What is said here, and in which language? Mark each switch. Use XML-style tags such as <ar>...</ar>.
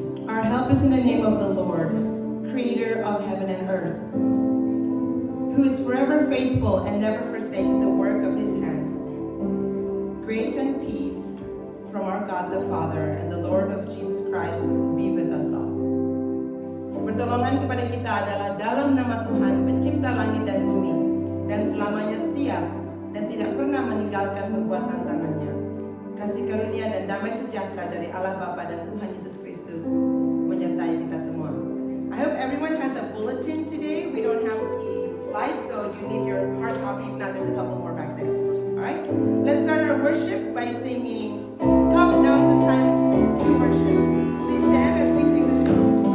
<en>Our help is in the name of the Lord, creator of heaven and earth, who is forever faithful and never forsakes the work of his hand. Grace and peace from our God the Father and the Lord of Jesus Christ be with us all.</en> <id>Pertolongan kepada kita adalah dalam nama Tuhan, pencipta langit dan bumi, dan selamanya setia dan tidak pernah meninggalkan perbuatan tangannya. Kasih karunia dan damai sejahtera dari Allah Bapa dan Tuhan Yesus Kristus menyertai kita semua.</id> <en>I hope everyone has a bulletin today. We don't have the slides, so you need your hard copy. If not, there's a couple more back there. All right? Let's start our worship by singing, "Come, now is the time to worship." Please stand as we sing this song.</en>